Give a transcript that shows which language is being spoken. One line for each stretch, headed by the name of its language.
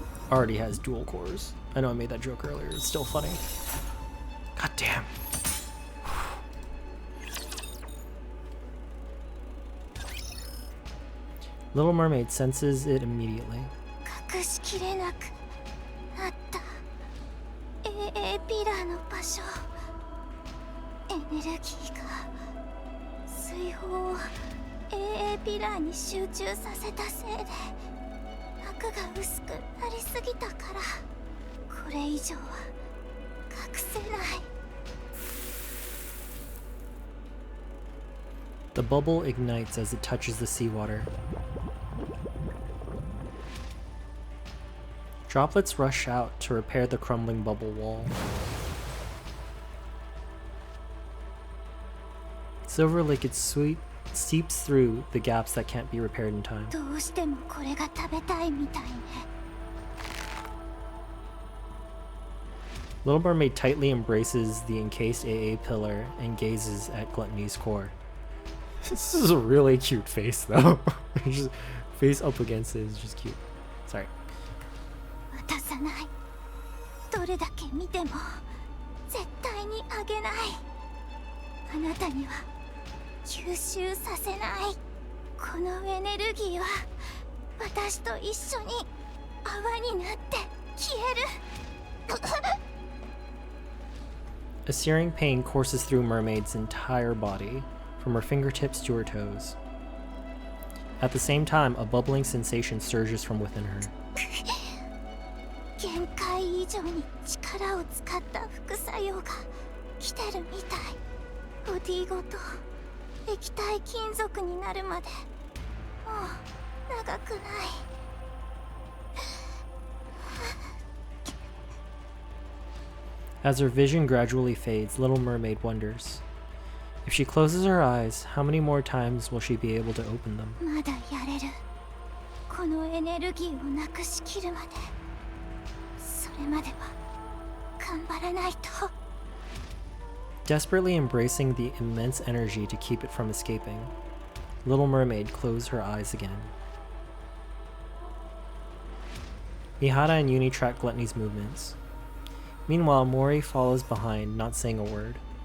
English: Already has dual cores. I know I made that joke earlier. It's still funny. God damn. Little Mermaid senses it immediately.
Japanese: 隠しきれなくなった AA ピラーの場所。エネルギーが水泡を AA ピラーに集中させたせいで膜が薄くなりすぎたからこれ以上は隠せない。
English: The bubble ignites as it touches the seawater. Droplets rush out to repair the crumbling bubble wall. Silver liquid seeps through the gaps that can't be repaired in time.
Japanese: どうしてもこれが食べたいみたいね。
English: Little Mermaid tightly embraces the encased AA pillar and gazes at Gluttony's core. This is a really cute face, though. Just face up against it is just cute. Sorry.
Japanese: 渡さない。どれだけ見ても絶対にあげない。あなたには吸収させない。このエネルギーは私と一緒に泡になって消える。
English: A searing pain courses through Mermaid's entire body, from her fingertips to her toes. At the same time, a bubbling sensation surges from within her.
Japanese: 限界以上に力を使った副作用が来てるみたい。ボディごと液体金属になるまでもう長くない。
English: As her vision gradually fades, Little Mermaid wonders. If she closes her eyes, how many more times will she be able to open them?
Japanese: まだやれる。このエネルギーをなくしきるまで。それまでは頑張らないと。
English: Desperately embracing the immense energy to keep it from escaping, Little Mermaid closed her eyes again. Mihara and Uni track Gluttony's movements. Meanwhile, Mori follows behind, not saying a word.